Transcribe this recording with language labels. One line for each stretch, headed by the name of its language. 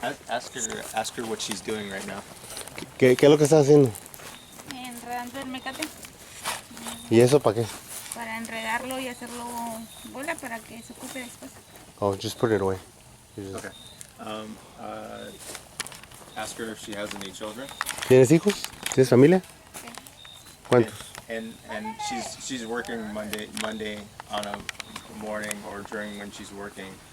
English: Ask her what she's doing right now.
Spanish: ¿Qué es lo que estás haciendo? Enredando el mecate ¿Y eso para qué? para enredarlo y hacerlo bola para que se ocupe después.
English: Oh, just put it away. Okay. Ask her if she has any children.
Spanish: ¿Tienes hijos? ¿Tienes familia? Sí. ¿Cuántos?
English: And she's working Monday on a morning or during when she's working.